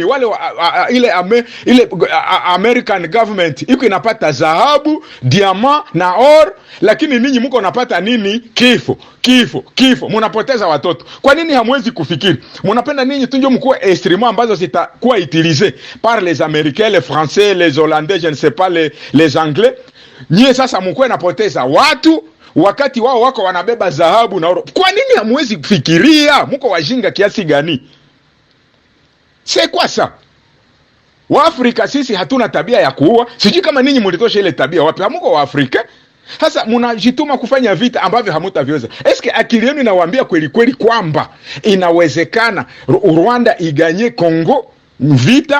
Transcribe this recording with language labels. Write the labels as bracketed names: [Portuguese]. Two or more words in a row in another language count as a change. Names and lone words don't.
[Swahili] Wale ile American government iko inapata dhahabu, diamant na oro, lakini ninyi mko napata nini? Kifo. Munapoteza watoto. Kwa nini hamwezi kufikiri? Munapenda ninyi tunjo mkuwe instruments ambazo zitakuwa [French] utilisées par les Américains, les Français, les Hollandais, je ne sais pas, les Anglais. [Swahili] Nyie sasa mkuwe napoteza watu wakati wao wako wanabeba dhahabu na oro. Kwa nini hamwezi kufikiria? Mko wajinga kiasi gani? [French] C'est quoi ça? [Swahili] Waafrika sisi hatuna tabia ya kuua. Sijui kama ninyi mlitosha ile tabia wapi. Hamuko Waafrika. Sasa mnajituma kufanya vita ambavyo hamutaviweza. Eske akili yenu inawaambia kweli kweli kwamba inawezekana Rwanda iganye Kongo vita?